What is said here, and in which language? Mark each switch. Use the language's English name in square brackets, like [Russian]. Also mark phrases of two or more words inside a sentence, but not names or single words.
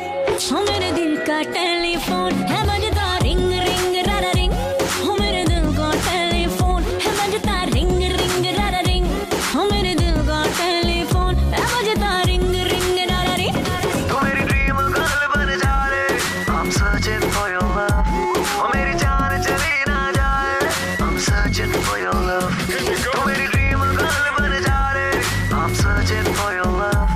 [Hindi] हो मेरे दिल का टेलीफोन है बजता [English] ring ring rara ring. [Hindi] हो मेरे दिल का टेलीफोन है बजता [English] ring ring rara ring. [Hindi] हो मेरे दिल का टेलीफोन है बजता [English] ring ring rara ring. [Hindi] तू मेरी [English] dream girl [Hindi] बन जा रे, [English] I'm searching for your love। [Hindi] ओ मेरी जान चली ना जाए, [English] I'm searching for your love। [Hindi] तू मेरी [English] dream girl [Hindi] बन जा रे, [English] I'm searching for your love।